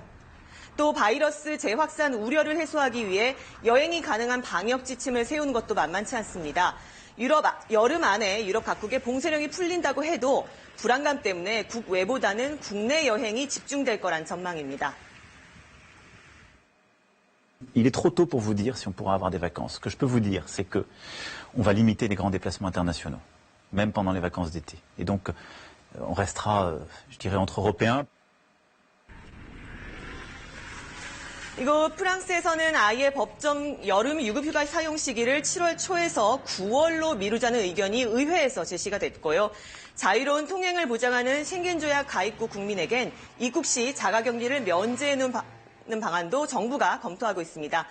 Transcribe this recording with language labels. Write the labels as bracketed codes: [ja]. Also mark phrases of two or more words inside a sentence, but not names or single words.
[ko] 또 바이러스 재확산 우려를 해소하기 위해 여행이 가능한 방역 지침을 세우는 것도 만만치 않습니다. 여름 안에 유럽 각국의 봉쇄령이 풀린다고 해도 불안감 때문에 국외보다는 국내 여행이 집중될 거란 전망입니다. [fr] Il est trop tôt pour vous dire si on pourra avoir des vacances. Ce que je peux vous dire, c'est que on va limiter les grands déplacements internationaux, même pendant les vacances d'été. Et donc, on restera, je dirais, entre Européens. [ko] 이거 프랑스에서는 아예 법정 여름 유급휴가 사용 시기를 7월 초에서 9월로 미루자는 의견이 의회에서 제시가 됐고요. 자유로운 통행을 보장하는 쉥겐조약 가입국 국민에겐 입국 시 자가격리를 면제해놓는 방안도 정부가 검토하고 있습니다.